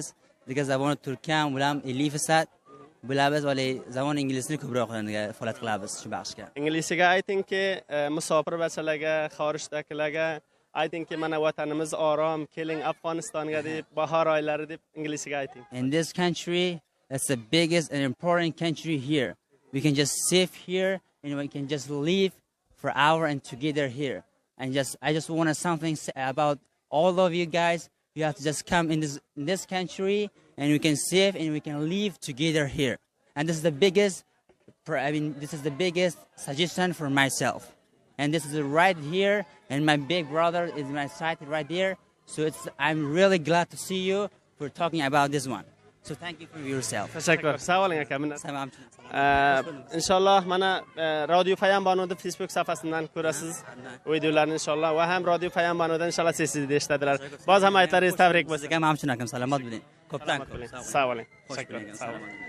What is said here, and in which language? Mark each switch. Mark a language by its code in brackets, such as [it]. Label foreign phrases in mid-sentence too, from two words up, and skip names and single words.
[uz] Degan zaboni turkman bilan 50% bilamiz, vali zabon inglizini ko'proq faoliyat qilamiz shu baxshga. Inglizga aytingki, musofir bachalarga, xorijdagilarga aytingki, mana vatanimiz orom, keling Afg'onistonga deb, bahor oylari deb inglizga ayting. [en] In this country, that's the biggest and important country here. We can just save here and we can just live for hour and together here. And I just want something about all of you guys. You have to just come in this country and we can save and we can live together here. And this is the biggest, this is the biggest suggestion for myself. And this is right here, and my big brother is my side right there. So I'm really glad to see you for talking about this one. So thank you for yourself. [uz] Tashakkur. Sog' bo'ling aka. Tamam. Inshaalloh mana Radio Fayam Banudi Facebook sahifasidan ko'rasiz videolarni inshaalloh va ham Radio Fayam Banudan inshaalloh sizni eshitadilar. Boz ham aytlaringiz tabrik bo'lsin. Sizga mamnun akam, salomat bo'ling. Ko'pdan ko'p. Sog' bo'ling. Tashakkur.